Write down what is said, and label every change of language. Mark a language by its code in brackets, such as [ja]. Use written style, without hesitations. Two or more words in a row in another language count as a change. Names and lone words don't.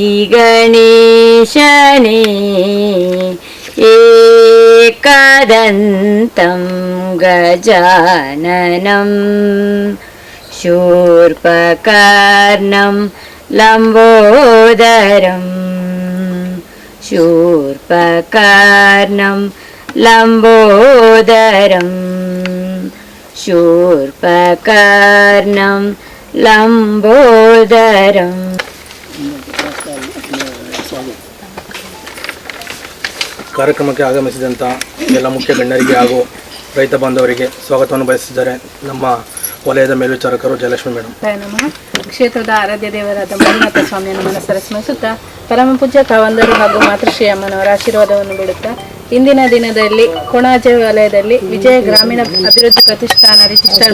[sa] गणेशने एकदन्तं गजाननं शूर्पकर्णं लम्बोदरं शूर्पकर्णं लम्बोदरं शूर्पकर्णं लम्बोदरम् [kn] ಕಾರ್ಯಕ್ರಮಕ್ಕೆ ಆಗಮಿಸಿದಂಥ ಎಲ್ಲ ಮುಖ್ಯ ಗಣ್ಯರಿಗೆ ಹಾಗೂ ರೈತ ಬಾಂಧವರಿಗೆ ಸ್ವಾಗತವನ್ನು ಬಯಸಿದ್ದಾರೆ ನಮ್ಮ ವಲಯದ ಮೇಲ್ವಿಚಾರಕರು ಜಯಲಕ್ಷ್ಮಿ ಮೇಡಮ್. ನಮಃ. ಕ್ಷೇತ್ರದ ಆರಾಧ್ಯ ದೇವರಾದ ಮಂಜುನಾಥ ಸ್ವಾಮಿಯನ್ನು ಮನಸ್ಸರ ಸ್ಮರಿಸುತ್ತಾ ಪರಮ ಪೂಜ್ಯ ಕಾವಂದರು ಹಾಗೂ ಮಾತೃಶ್ರೀ ಅಮ್ಮನವರ ಆಶೀರ್ವಾದವನ್ನು ಬಿಡುತ್ತಾ ಇಂದಿನ ದಿನದಲ್ಲಿ ಕೊಣಾಜೆ ವಲಯದಲ್ಲಿ ವಿಜಯ ಗ್ರಾಮೀಣ ಅಭಿವೃದ್ಧಿ ಪ್ರತಿಷ್ಠಾನ ರಿಜಿಸ್ಟರ್ಡ್